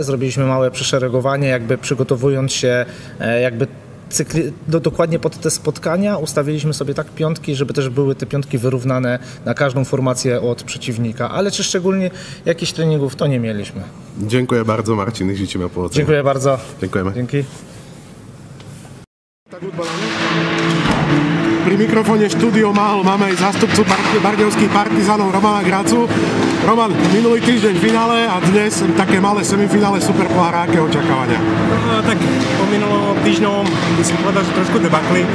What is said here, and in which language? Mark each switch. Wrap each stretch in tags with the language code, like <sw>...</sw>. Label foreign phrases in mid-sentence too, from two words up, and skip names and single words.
<pl>Zrobiliśmy małe przeszeregowanie, jakby przygotowując się dokładnie pod te spotkania. Ustawiliśmy sobie tak piątki, żeby też były te piątki wyrównane na każdą formację od przeciwnika, ale czy szczególnie jakichś treningów to nie mieliśmy. Dziękuję bardzo, Marcin, i życzymy powodzenia. Dziękuję bardzo. Dziękujemy. Dzięki.</pl> <sk>Pri mikrofóne štúdio Máhol máme aj zástupcu bardejovských Partizánov Romana Gracu. Roman, minulý týždeň v finále a dnes také malé semifinále Superpohára, aké očakávania? No, tak po minulom týždňovom by som povedal, že trošku debakli.</sk>